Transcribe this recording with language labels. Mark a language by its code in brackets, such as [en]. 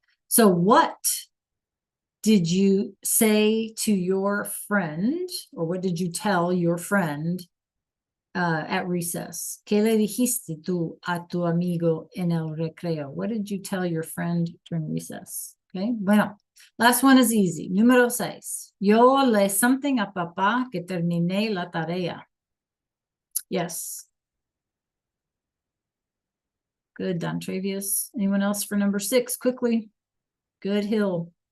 [en] So what did you say to your friend, or what did you tell your friend at recess? [es] ¿Qué le dijiste tú a tu amigo en el recreo? [en] What did you tell your friend during recess? Okay, bueno, last one is easy. [es] Número 6. Yo le [en] something [es] a papá que terminé la tarea. Yes. [en] Good, Don Travius. Anyone else for number 6? Quickly. Good, Hill.